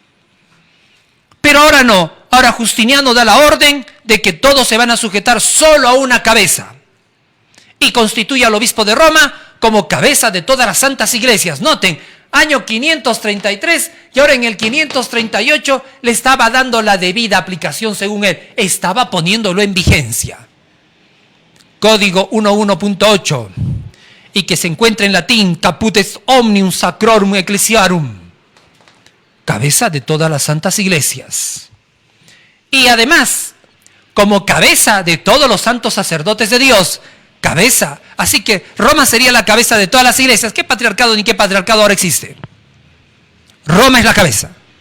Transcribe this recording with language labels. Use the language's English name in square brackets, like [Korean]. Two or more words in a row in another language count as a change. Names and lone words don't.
[Spanish] Pero ahora no, ahora Justiniano da la orden de que todos se van a sujetar solo a una cabeza y constituye al obispo de Roma como cabeza de todas las santas iglesias. Noten, año 533 y ahora en el 538 le estaba dando la debida aplicación según él, estaba poniéndolo en vigencia. Código 11.8 y que se encuentra en latín, [Latin] caput est omnium sacrorum ecclesiarum. [Spanish] Cabeza de todas las santas iglesias. Y además, como cabeza de todos los santos sacerdotes de Dios, cabeza. Así que Roma sería la cabeza de todas las iglesias. ¿Qué patriarcado ni qué patriarcado ahora existe? Roma es la cabeza.